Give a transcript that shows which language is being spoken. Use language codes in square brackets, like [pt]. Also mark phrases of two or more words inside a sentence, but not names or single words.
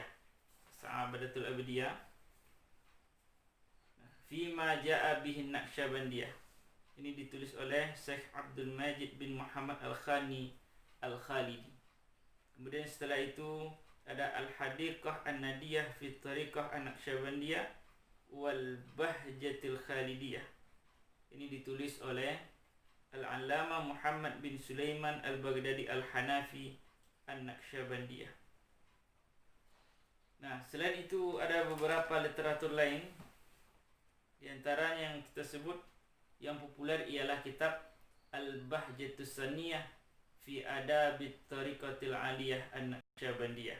[id] Sa'adatul Abdiyah Fima Ja'a Bihin Naqsyabandiyah. Ini ditulis oleh Syekh Abdul Majid bin Muhammad Al-Khani Al-Khalidi. Kemudian setelah itu ada Al-Hadiqah An-Nadiyah fi Tariqah An-Naqsyabandiyah wal Bahjatil Khalidiyah. Ini ditulis oleh Al-Allama Muhammad bin Sulaiman Al-Baghdadi Al-Hanafi An-Naqsyabandiyah. Nah, selain itu ada beberapa literatur lain. Di antaranya yang kita sebut yang populer ialah kitab Al-Bahjatus Saniyah fi Adabit Tariqatil Aliyah An-Naqsyabandiyah.